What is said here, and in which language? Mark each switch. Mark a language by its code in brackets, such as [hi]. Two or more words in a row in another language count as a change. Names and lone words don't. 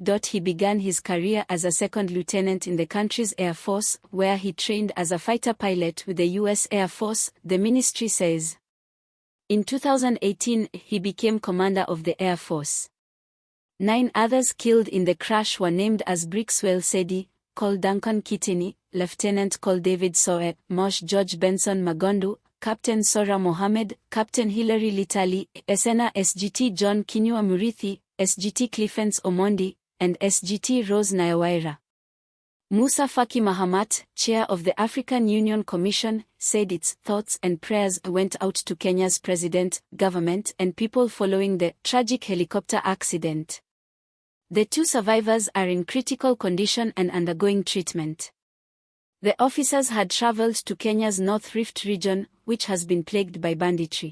[en] He began his career as a second lieutenant in the country's Air Force, where he trained as a fighter pilot with the U.S. Air Force, the ministry says. In 2018, he became commander of the Air Force. 9 others killed in the crash were named as Brixwell Sedi, Col Duncan Kitini, Lieutenant Col David Soe, Mosh George Benson Magondu, Captain Sora Mohammed, Captain Hilary Litali, Esena SGT John Kinua Murithi, SGT Cliffens Omondi, and SGT Rose Nayawaira. Musa Faki Mahamat, chair of the African Union Commission, said its thoughts and prayers went out to Kenya's president, government and people following the tragic helicopter accident. The 2 survivors are in critical condition and undergoing treatment. The officers had traveled to Kenya's North Rift region, which has been plagued by banditry.